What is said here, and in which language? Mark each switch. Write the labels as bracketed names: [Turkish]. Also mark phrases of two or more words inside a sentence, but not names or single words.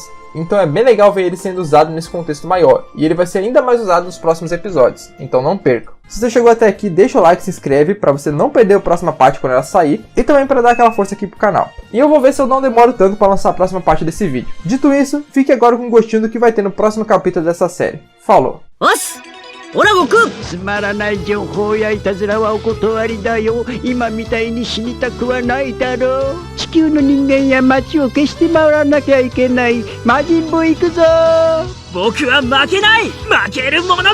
[Portuguese] Então é bem legal ver ele sendo usado nesse contexto maior, e ele vai ser ainda mais usado nos próximos episódios, então não percam. Se você chegou até aqui, deixa o like, se inscreve para você não perder a próxima parte quando ela sair e também para dar aquela força aqui pro canal. E eu vou ver se eu não demoro tanto para lançar a próxima parte desse vídeo. Dito isso, fique agora com um gostinho do que vai ter no próximo capítulo dessa série. Falou! [Japanese] オラ悟空つまらない情報やいたずらはお断りだよ。今みたいに死にたくはないだろう。地球の人間や街を消して回らなきゃいけない。魔人ブー行くぞ。僕は負けない。負けるものか。